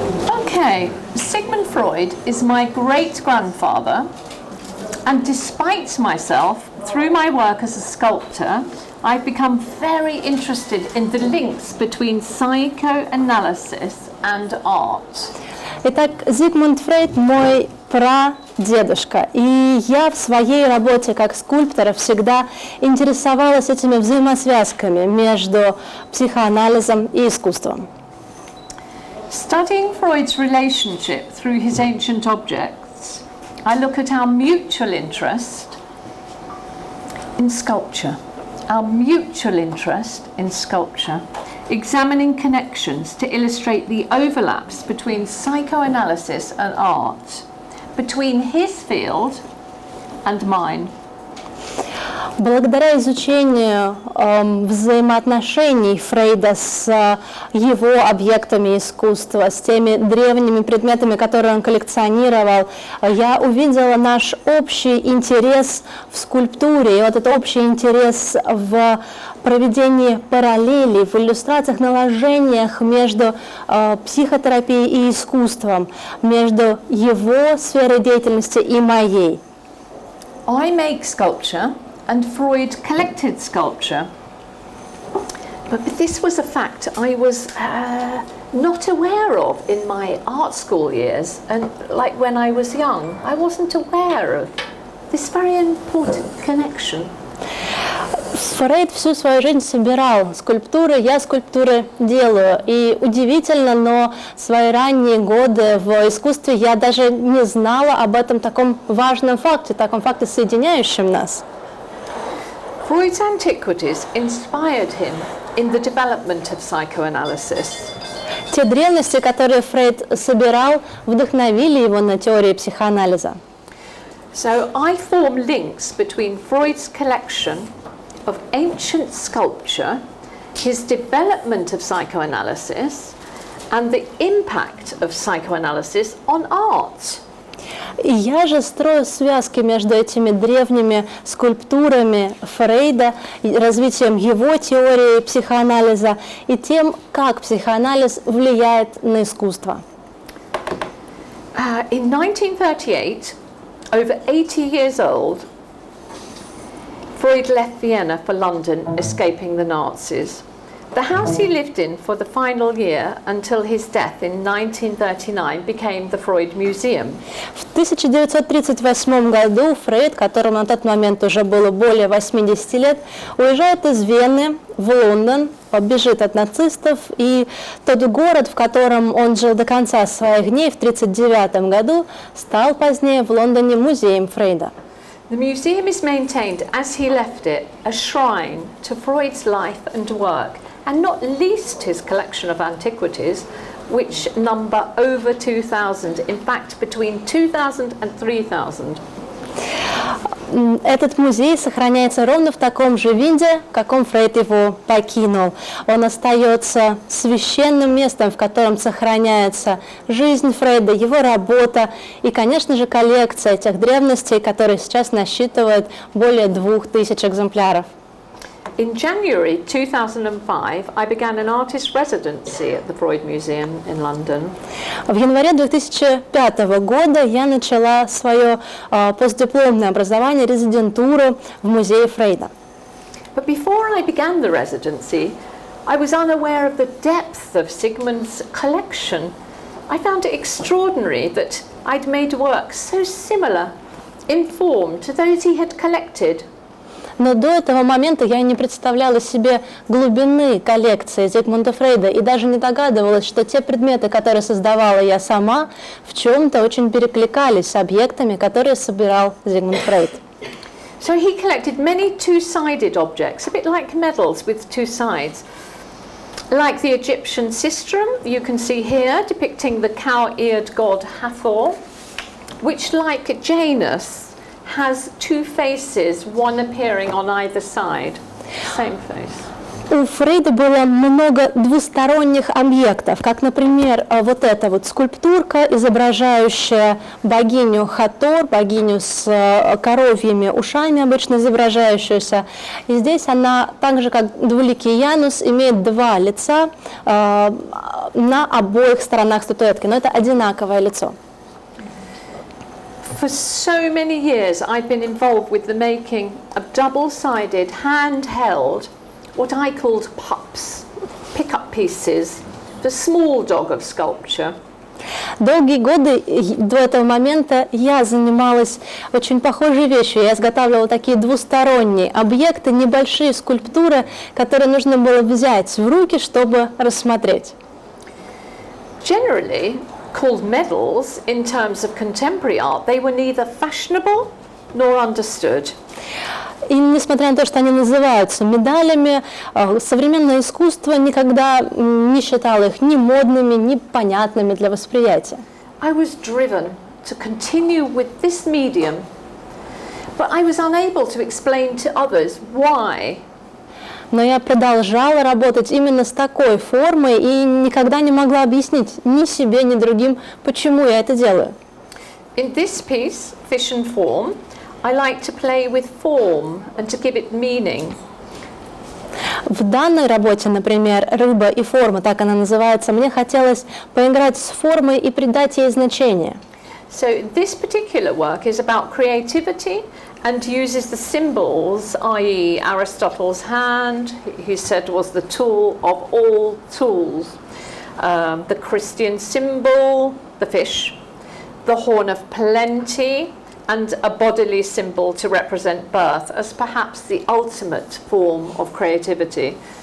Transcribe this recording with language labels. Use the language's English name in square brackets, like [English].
[English] Okay, Sigmund Freud is my great-grandfather, and despite myself, through my work as a sculptor, I've become very interested in the links between psychoanalysis and art. [Russian] Итак, Зигмунд Фрейд мой прадедушка, и я в своей работе как скульптор всегда интересовалась этими взаимосвязками между психоанализом и искусством. [English] Studying Freud's relationship through his ancient objects, I look at our mutual interest in sculpture. Our mutual interest in sculpture, examining connections to illustrate the overlaps between psychoanalysis and art, between his field and mine. [Russian] Благодаря изучению взаимоотношений Фрейда с его объектами искусства, с теми древними предметами, которые он коллекционировал, я увидела наш общий интерес в скульптуре, и вот этот общий интерес в проведении параллелей, в иллюстрациях, наложениях между психотерапией и искусством, между его сферой деятельности и моей. [English] I make sculpture, and Freud collected sculpture. But this was a fact I was not aware of in my art school years, and like when I was young, I wasn't aware of this very important connection. [Russian] Фрейд всю свою жизнь собирал скульптуры, я скульптуры делаю. И удивительно, но в свои ранние годы в искусстве я даже не знала об этом таком важном факте, таком факте, соединяющем нас. [English] Freud's antiquities inspired him in the development of psychoanalysis. [Russian] Те древности, которые Фрейд собирал, вдохновили его на теории психоанализа. [English] So I form links between Freud's collection of ancient sculpture, his development of psychoanalysis, and the impact of psychoanalysis on art. [Russian] И я же строю связки между этими древними скульптурами Фрейда, развитием его теории психоанализа и тем, как психоанализ влияет на искусство. [English] In 1938, over 80 years old, Freud left Vienna for London, escaping the Nazis. The house he lived in for the final year until his death in 1939 became the Freud Museum. [Russian] В 1938 году Фрейд, которому на тот момент уже было более 80 лет, уезжает из Вены в Лондон, бежит от нацистов, и тот город, в котором он жил до конца своих дней, в 1939 году, стал позднее в Лондоне музеем Фрейда. [English] The museum is maintained, as he left it, a shrine to Freud's life and work, and not least his collection of antiquities, which number over 2,000, in fact between 2,000 and 3,000. [Russian] Этот музей сохраняется ровно в таком же виде, в каком Фрейд его покинул. Он остается священным местом, в котором сохраняется жизнь Фрейда, его работа и, конечно же, коллекция тех древностей, которые сейчас насчитывают более 2000 экземпляров. [English] In January 2005, I began an artist residency at the Freud Museum in London. [Russian] В январе 2005 года я начала свое постдипломное образование, резидентуру в музее Фрейда. [English] But before I began the residency, I was unaware of the depth of Sigmund's collection. I found it extraordinary that I'd made work so similar in form to those he had collected. [Russian] Но до этого момента я не представляла себе глубины коллекции Зигмунда Фрейда и даже не догадывалась, что те предметы, которые создавала я сама, в чем-то очень перекликались с объектами, которые собирал Зигмунд Фрейд. [English] So he collected many two-sided objects, a bit like medals with two sides. Like the Egyptian sistrum, you can see here, depicting the cow-eared god Hathor, which, like Janus, has two faces, one appearing on either side. Same face. [Russian] У Фрейда было много двусторонних объектов, как, например, вот эта вот скульптурка, изображающая богиню Хатор, богиню с коровьими ушами, обычно изображающуюся. И здесь она, так же как двуликий Янус, имеет два лица на обоих сторонах статуэтки, но это одинаковое лицо. [English] For so many years I've been involved with the making of double-sided, handheld, what I called pups, pick-up pieces, the small dog of sculpture. [Russian] Долгие годы до этого момента я занималась очень похожей вещью. Я изготавливала такие двусторонние объекты, небольшие скульптуры, которые нужно было взять в руки, чтобы рассмотреть. [English] Generally, called medals in terms of contemporary art, they were neither fashionable nor understood. [Russian] И несмотря на то, что они называются медалями, современное искусство никогда не считало их ни модными, ни понятными для восприятия. [English] I was driven to continue with this medium, but I was unable to explain to others why. [Russian] Но я продолжала работать именно с такой формой и никогда не могла объяснить ни себе, ни другим, почему я это делаю. [English] In this piece, Fish and Form, I like to play with form and to give it meaning. [Russian] В данной работе, например, «Рыба и форма», так она называется, мне хотелось поиграть с формой и придать ей значение. [English] So this particular work is about creativity and uses the symbols, i.e. Aristotle's hand, he said was the tool of all tools. The Christian symbol, the fish, the horn of plenty, and a bodily symbol to represent birth as perhaps the ultimate form of creativity.